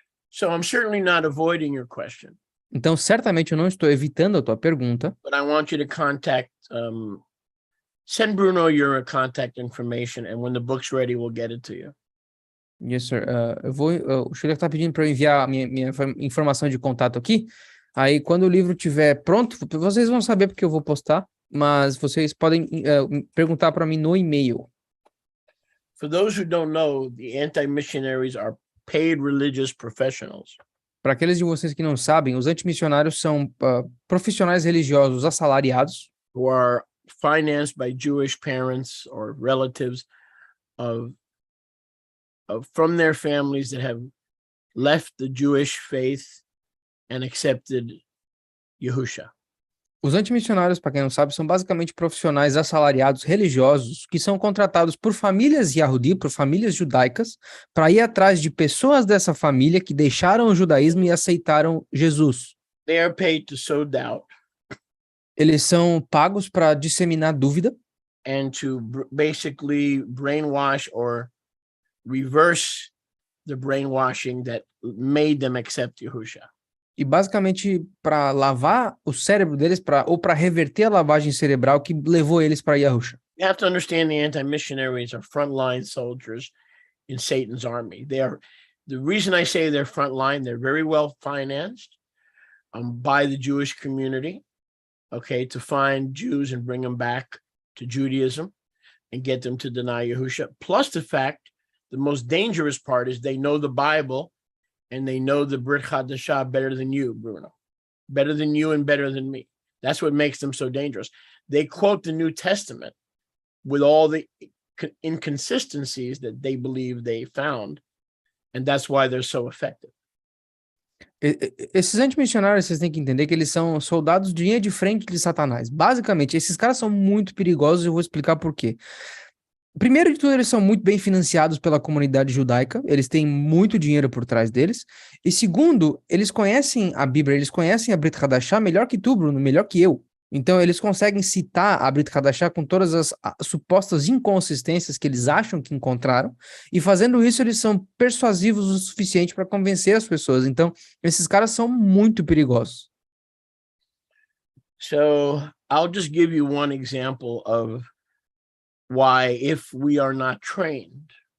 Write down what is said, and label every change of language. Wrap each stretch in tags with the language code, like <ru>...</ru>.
<en>So I'm certainly not avoiding your question.</en> <pt>Então, certamente eu não estou evitando a tua pergunta,</pt> <en>But I want you to contact, send Bruno your contact information, and when the book's ready, we'll get it to you. Yes, sir.</en> <pt>O Shulek está pedindo para eu enviar a minha informação de contato aqui. Aí, quando o livro estiver pronto, vocês vão saber porque eu vou postar, mas vocês podem perguntar para mim no e-mail.</pt> <en>For those who don't know, the anti-missionaries are paid religious professionals.</en> <pt>Para aqueles de vocês que não sabem, os antimissionários são profissionais religiosos assalariados</pt> <en>Who are financed by Jewish parents or relatives from their families that have left the Jewish faith and accepted Yahusha.</en> <pt>Os antimissionários, para quem não sabe, são basicamente profissionais assalariados religiosos que são contratados por famílias Yahudi, por famílias judaicas, para ir atrás de pessoas dessa família que deixaram o judaísmo e aceitaram Jesus.</pt> <en>They are paid to sow doubt</en> <pt>Eles são pagos para disseminar dúvida</pt> <en>and to basically brainwash or reverse the brainwashing that made them accept Yahusha.</en> <pt>e basicamente para lavar o cérebro deles ou para reverter a lavagem cerebral que levou eles para Yahusha.</pt> <en>You have to understand the anti-missionaries are frontline soldiers in Satan's army. The reason I say they're frontline, they're very well financed by the Jewish community, okay, to find Jews and bring them back to Judaism and get them to deny Yahusha. Plus the fact, the most dangerous part is they know the Bible and they know the Brit Hadashah better than you, Bruno. Better than you and better than me. That's what makes them so dangerous. They quote the New Testament with all the inconsistencies that they believe they found, and that's why they're so effective.</en> <pt>Esses antimissionários, vocês têm que entender que eles são soldados de linha de frente de Satanás. Basicamente, esses caras são muito perigosos e eu vou explicar por quê. Primeiro de tudo, eles são muito bem financiados pela comunidade judaica, eles têm muito dinheiro por trás deles. E segundo, eles conhecem a Bíblia, eles conhecem a Brit Hadashah melhor que tu, Bruno, melhor que eu. Então, eles conseguem citar a Brit Hadashah com todas as supostas inconsistências que eles acham que encontraram, e fazendo isso, eles são persuasivos o suficiente para convencer as pessoas. Então, esses caras são muito perigosos.</pt> <en>So I'll just give you one example of why, if we are not trained,</en>